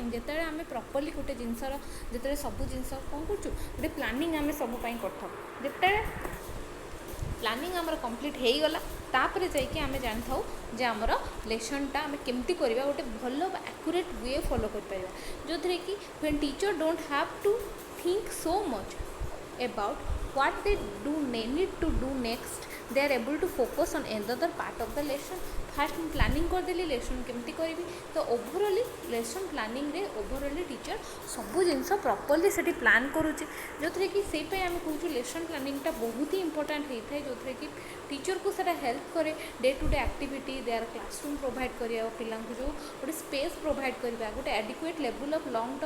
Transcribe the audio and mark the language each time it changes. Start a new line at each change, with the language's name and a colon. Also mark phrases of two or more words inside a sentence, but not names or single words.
Odia: ଯେତେବେଳେ ଆମେ ପ୍ରପର୍ଲି ଗୋଟେ ଜିନିଷର, ଯେତେବେଳେ ସବୁ ଜିନିଷ କ'ଣ କରୁଛୁ, ଗୋଟେ ପ୍ଲାନିଂ ଆମେ ସବୁ ପାଇଁ କରିଥାଉ, ଯେତେବେଳେ ପ୍ଲାନିଂ ଆମର କମ୍ପ୍ଲିଟ୍ ହେଇଗଲା ତାପରେ ଯାଇକି ଆମେ ଜାଣିଥାଉ ଯେ ଆମର ଲେସନ୍ଟା ଆମେ କେମିତି କରିବା, ଗୋଟେ ଭଲ ବା
English: accurate way follow
Odia: କରିପାରିବା, ଯେଉଁଥିରେ କି
English: when teacher don't have to think so much about what they do need to do next, they are able to focus on another part of the lesson.
Odia: फास्ट ମୁଁ ପ୍ଲାନିଂ କରିଦେଲି ଲେସନ୍ କେମିତି କରିବି, ତ
English: overall lesson planning overall teacher
Odia: ସବୁ ଜିନିଷ ପ୍ରପର୍ଲି ସେଠି ପ୍ଲାନ୍ କରୁଛି, ଯେଉଁଥିରେ କି ସେଇପାଇଁ ଆମେ କହୁଛୁ
English: lesson planning
Odia: ବହୁତ ହି ଇମ୍ପୋର୍ଟାଣ୍ଟ ହେଇଥାଏ, ଯେଉଁଥିରେ କି ଟିଚର୍କୁ ସେଇଟା ହେଲ୍ପ କରେ
English: day to day activity, their classroom
Odia: ପ୍ରୋଭାଇଡ଼ କରିବା, ପିଲାଙ୍କୁ ଯେଉଁ ଗୋଟେ ସ୍ପେସ୍ ପ୍ରୋଭାଇଡ଼ କରିବା, ଗୋଟେ
English: adequate level of long term